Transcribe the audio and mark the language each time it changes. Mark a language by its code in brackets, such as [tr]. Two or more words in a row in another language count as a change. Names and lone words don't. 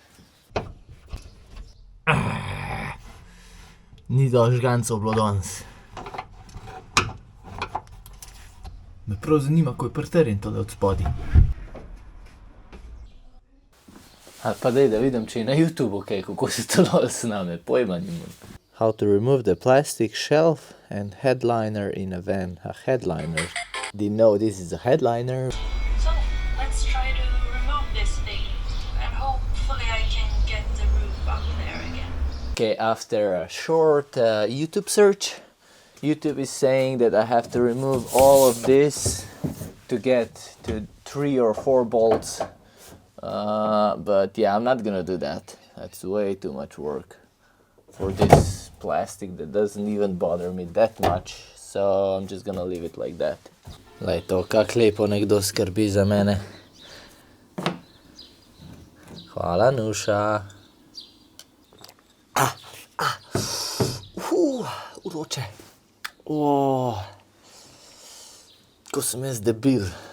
[sl] Ni dosti žgancev bilo danes. Me prav zanima, ko je pritrjen tole od spodaj. Ali pa daj, da vidim, če je na YouTubeu kaj, kako se to dol sname, pojma nimam. [en] How to remove the plastic shelf and headliner in a van. A headliner. Didn't know this is a headliner. So, let's try to remove this thing. And hopefully I can get the roof up there again. Okay, after a short YouTube search, YouTube is saying that I have to remove all of this to get to 3 or 4 bolts. But yeah, I'm not gonna do that. That's way too much work for this plastic that doesn't even bother me that much. So I'm just gonna leave it like that. [sl] Lej to, kak lepo nekdo skrbi za mene. Hvala, Nuša. Uroče. Ko sem jaz debil.